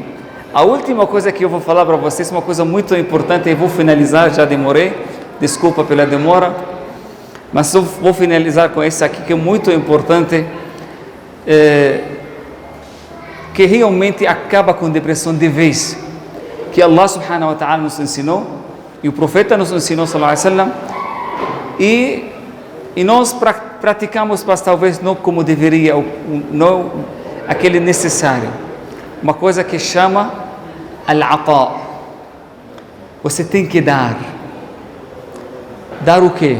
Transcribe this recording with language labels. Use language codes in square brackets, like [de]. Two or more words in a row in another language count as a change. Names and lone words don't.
[pt] A última coisa que eu vou falar para vocês, uma coisa muito importante, e vou finalizar, já demorei, desculpa pela demora, mas eu vou finalizar com esse aqui que é muito importante, que realmente acaba com depressão de vez, que Allah [ar] سبحانه وتعالى [pt] nos ensinou, e o profeta nos ensinou, [ar] صلى الله عليه وسلم, [pt] e nós praticamos, mas talvez não como deveria, não aquele necessário. Uma coisa que chama al-ata. Você tem que dar. Dar o quê?